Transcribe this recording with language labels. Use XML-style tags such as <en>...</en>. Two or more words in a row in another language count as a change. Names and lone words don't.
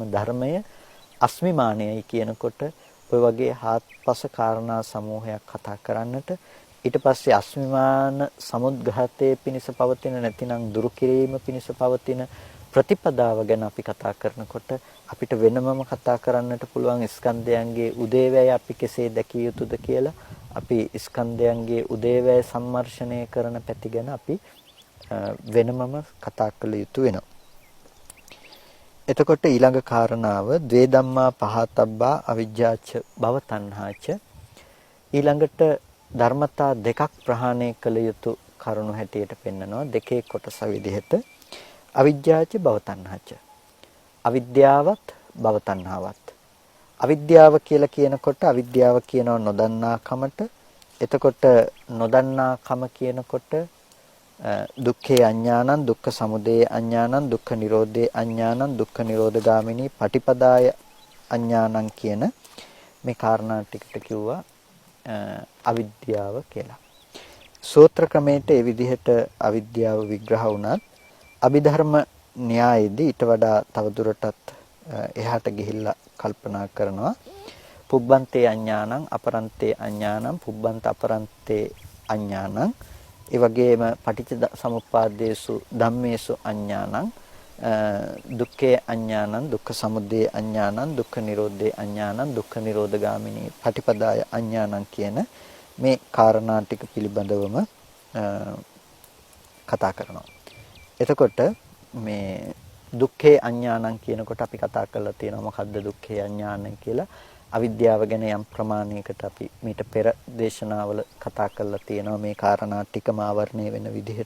<si>ධර්මය අස්මිමානයයි කියනකොට ඔය වගේ හාත්පස කාරණා සමූහයක් කතා කරන්නට ඊට පස්සේ අස්මිමාන සමුද්ඝාතයේ පිනිස පවතින නැතිනම් දුරු කිරීම පිනිස පවතින ප්‍රතිපදාව ගැන අපි කතා කරනකොට අපිට වෙනමම කතා කරන්නට පුළුවන් ස්කන්ධයන්ගේ උදේවැය අපි කෙසේ දැකිය යුතුද කියලා අපි ස්කන්ධයන්ගේ උදේවැය සම්මර්ෂණය කරන පැති ගැන අපි වෙනමම කතා කළ යුතු වෙනවා. එතකොට ඊළඟ කාරණාව</si> <pi>ද්වේ ධම්මා පහතබ්බා අවිජ්ජාච භව තණ්හාච</pi> <si>ඊළඟට ධර්මතා දෙකක් ප්‍රහාණය කළ යුතු කරුණු හැටියට පෙන්නනවා. දෙකේ කොටස විදිහට</si> <pi>අවිජ්ජාච භව තණ්හාච</pi> <si>අවිද්‍යාවත් භව තණ්හාවත්. අවිද්‍යාව කියලා කියනකොට අවිද්‍යාව කියනවා නොදන්නා කමට. එතකොට නොදන්නා කම කියනකොට</si> <pi>දුක්ඛේ අඥානං දුක්ඛ සමුදය අඥානං දුක්ඛ නිරෝධේ අඥානං දුක්ඛ නිරෝධගාමිනී පටිපදාය අඥානං</pi> <si>කියන මේ කාරණා ටිකට කිව්වා අවිද්‍යාව කියලා. සූත්‍ර ක්‍රමයට ඒ විදිහට අවිද්‍යාව විග්‍රහ වුණත් අභිධර්ම න්‍යායයේදී ඊට වඩා තවදුරටත් එහාට ගිහිල්ලා කල්පනා කරනවා</si> <pi>පුබ්බන්තේ අඥානං අපරන්තේ අඥානං පුබ්බන්ත අපරන්තේ අඥානං ඒ වගේම පටිච්ච සමුප්පාදේසු ධම්මේසු අඥානං දුක්ඛේ අඥානං දුක්ඛ සමුදය අඥානං දුක්ඛ නිරෝධේ අඥානං දුක්ඛ නිරෝධගාමිනී පටිපදාය අඥානං</pi> <si>කියන මේ කාරණා ටික පිළිබඳවම කතා කරනවා. එතකොට මේ</si> <pi>දුක්ඛේ අඥානං</pi> <si>කියනකොට අපි කතා කරලා තියෙනවා මොකද්ද</si> <pi>දුක්ඛේ අඥානං</pi> <si>කියලා. අවිද්‍යාව ගැන යම් ප්‍රමාණයකට අපි මීට පෙර දේශනාවල කතා කරලා තියෙනවා මේ කාරණා ටිකම ආවරණය වෙන විදිහට.</si>